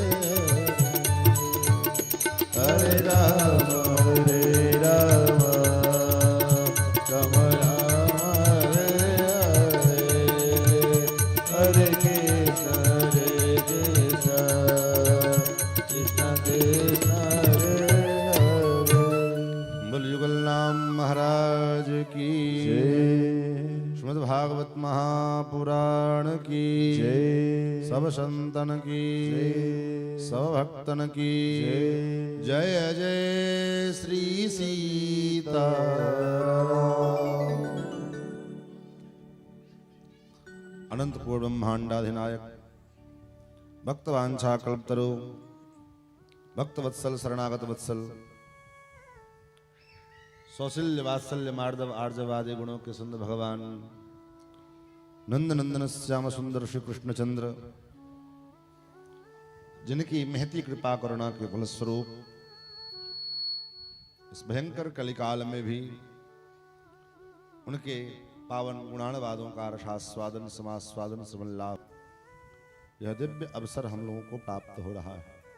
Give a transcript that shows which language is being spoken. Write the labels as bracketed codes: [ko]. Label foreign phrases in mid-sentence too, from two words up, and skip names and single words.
[sa] हरे राम राम राम हरे हरे हरे कृष्ण कृष्ण कृष्ण हरे हरे। [hi] बोल युगल नाम महाराज की जय श्रीमद् भागवत महापुराण की जय सब संतन की जय सब भक्तन की जय जय जय श्री सीता। अनंत कोट ब्रह्मांडाधिनायक भक्तवांछा कल्पतरो भक्तवत्सल शरणागत वत्सल सौशील्य वात्सल्य मार्दव आर्जवादि गुणों के सुंदर भगवान नंद नंदन श्याम सुंदर श्री कृष्णचंद्र, जिनकी महती कृपा करुणा के फलस्वरूप इस भयंकर कलिकाल में भी उनके पावन गुणानुवादों का रसास्वादन समास्वादन समन लाभ, यह दिव्य अवसर हम लोगों को प्राप्त हो रहा है।